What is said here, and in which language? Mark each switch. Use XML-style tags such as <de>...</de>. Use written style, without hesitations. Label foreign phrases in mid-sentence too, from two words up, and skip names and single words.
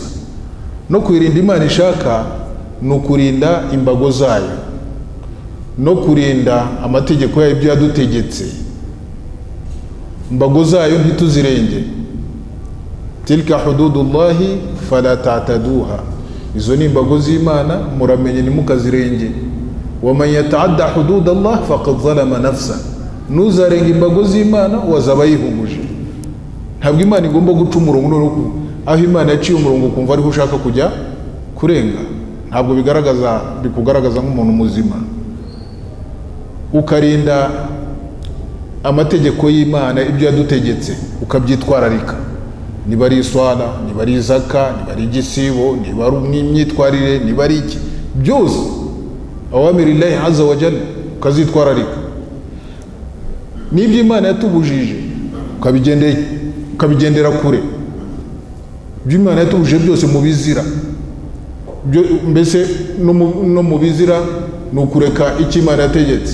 <rw>no kuyirinda Imana ishaka ni ukurinda imbago zayo no kurinda amategeko yayo, ibyo yadutegetse. imbago zayo ntituzirenge.</rw> <ar>تلك حدود الله فلا تعتدوها.</ar> <rw>izo ni imbago z'Imana, muramenye ntimukazirenge.</rw> <ar>ومن يتعد حدود الله فقد ظلم نفسه.</ar> <rw>nuzarenga imbago z'Imana wazaba yihumuje. ntabwo Imana igomba guca umurongo aho Imana yaciye umurongo ukumva ariho ushaka kujya kurenga. ntabwo bikugaragaza nk'umuntu muzima. ukarinda amategeko y'Imana, ibyo yadutegetse ukabyitwararika, niba ari iswala, niba ari zaka, niba ari igisibo, niba ari imyitwarire, niba ari iki, byose</rw> <ar>أوامر الله عز وجل</ar> <rw>ukazitwararika. n'ibyo Imana yatubujije ukabigendera kure. ibyo Imana yatubujije byose mu bizira, mbese no mu bizira ni ukureka icyo Imana yategetse.</rw>